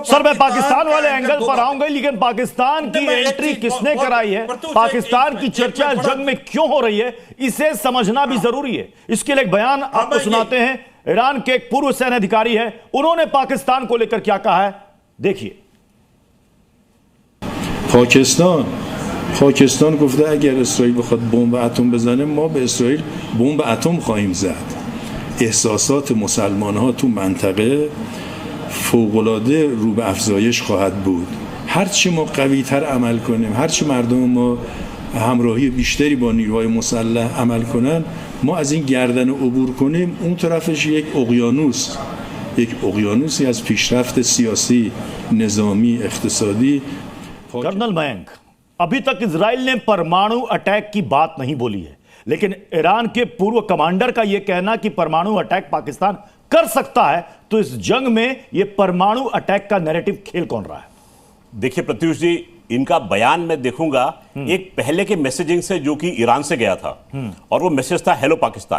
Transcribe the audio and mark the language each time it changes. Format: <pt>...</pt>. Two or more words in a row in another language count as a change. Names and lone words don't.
<hi>सर, मैं पाकिस्तान वाले एंगल पर आऊंगा, लेकिन पाकिस्तान की एंट्री किसने कराई है, पाकिस्तान की चर्चा जंग में क्यों हो रही है, इसे समझना भी जरूरी है। इसके लिए एक बयान आपको सुनाते हैं। ईरान के एक पूर्व सैन्य अधिकारी है, उन्होंने पाकिस्तान को लेकर क्या कहा है, देखिए।</hi> <fa>پاکستان گفته اگر اسرائیل بخواد بمب اتم بزنه ما به اسرائیل بمب اتم خواهیم زد. احساسات مسلمان‌ها تو منطقه فوق‌العاده رو به افزایش خواهد بود. هرچی ما قوی‌تر عمل کنیم، هرچی مردم ما همراهی بیشتری با نیروهای مسلح عمل کنن، ما از این گردن عبور کنیم، اون طرفش یک اقیانوسی از پیشرفت سیاسی، نظامی، اقتصادی.</fa> <hi>कर्नल मयंक, अभी तक इजराइल ने परमाणु अटैक की बात नहीं बोली है, लेकिन ईरान के पूर्व कमांडर का यह कहना कि परमाणु अटैक पाकिस्तान कर सकता है, तो इस जंग में यह परमाणु अटैक का नैरेटिव खेल कौन रहा है? देखिए प्रत्युष जी, इनका बयान मैं देखूंगा एक पहले के मैसेजिंग से जो कि ईरान से गया था, और वो मैसेज था हेलो पाकिस्तान।</hi>